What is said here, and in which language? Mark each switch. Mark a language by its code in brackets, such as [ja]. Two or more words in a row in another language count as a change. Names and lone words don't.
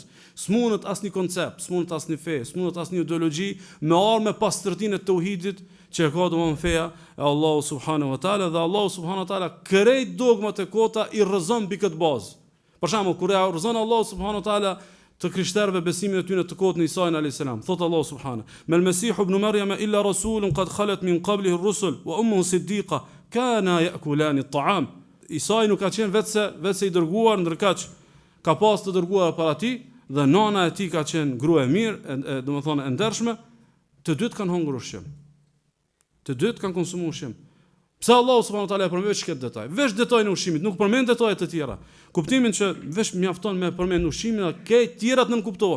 [sq] S'mundet asnjë koncept, s'mundet asnjë fe, s'mundet asnjë ideologji me armë pastërtinë e tauhidit që ka domosdoshmë feja e Allahu [ar] سبحانه وتعالى [sq] dhe Allahu [ar] سبحانه وتعالى [sq] krejt dogmat e kota i rrezon mbi këtë bazë. Për shembull, kur e rrezon Allahu [ar] سبحانه وتعالى [sq] të krishterëve besimin e tyre të kotë në Isa [ar] عليه السلام, [sq] thot Allahu subhanahu: [ar] "ما المسيح ابن مريم إلا رسول قد خلت من قبله الرسل وأمه صديقة كانا يأكلان الطعام." [sq] Isa nuk ka qenë vetëse i dërguar, ndërkaq ka pas të dërguar para tij dhe nana e tij ka qenë grua e mirë, domethënë e ndershme, të dytë kanë hungur ushqim. Të dytë kanë konsumuar ushqim. Pse Allahu [ar] سبحانه وتعالى [sq] e përmend këtë detaj? Veç detajin e ushqimit, nuk përmend detajet të tjera. Kuptimin që veç mjafton me përmend ushqimin, dhe këto tjerat nën kuptohen.